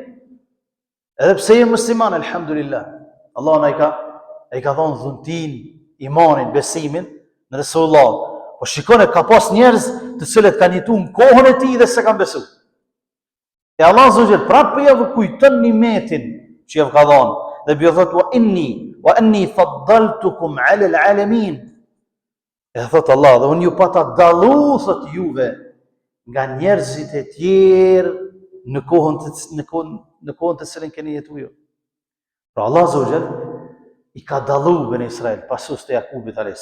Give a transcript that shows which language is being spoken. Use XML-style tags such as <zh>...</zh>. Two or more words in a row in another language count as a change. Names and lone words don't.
<sq>Edhe pse jemi musliman, alhamdulillah, Allah na i ka dhënë dhuntin, imanin, besimin në Resulullah. Po shikone, ka pas njerëz të cilët kanë jetu në kohën e tij dhe se kanë besu. E Allah Azza prapë për javë kujton nimetin që javë ka dhënë. Dhe bjo thot,</sq> <ar>وأني فضلتكم على العالمين.</ar> <sq>E thot Allah, dhe unë ju pata dallu, thot juve, nga njerëzit e tjerë në kohën të cilën keni jetu ju. Pra Allah Azza i ka dallu Bene Israel pasus të Jakubit a.s.</sq>